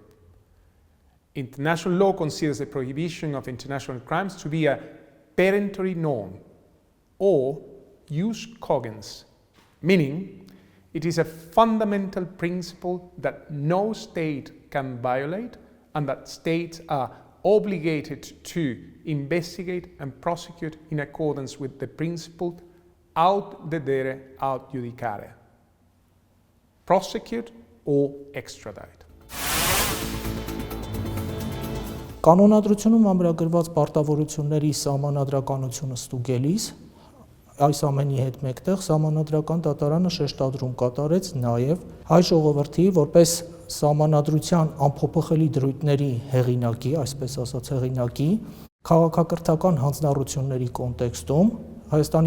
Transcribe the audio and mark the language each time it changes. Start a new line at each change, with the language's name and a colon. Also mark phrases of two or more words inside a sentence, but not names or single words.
English: International law considers the prohibition of international crimes to be a peremptory norm or
Latin: jus cogens,
English: meaning it is a fundamental principle that no state can violate and that states are obligated to investigate and prosecute in accordance with the principle
Latin: aut dedere aut judicare,
English: prosecute or extradite.
Armenian: Կանոնադրությունում ամրագրված պարտավորությունների սահմանադրականությունը ստուգելիս այս ամենի հետ մեկտեղ սահմանադրական դատարանը շեշտադրում կատարեց նաև հայ ժողովրդի որպես սահմանադրության անփոփոխելի դրույթների հեղինակի, այսպես ասած հեղինակի, քաղաքակրթական հանձնառությունների կոնտեքստում Հայաստանի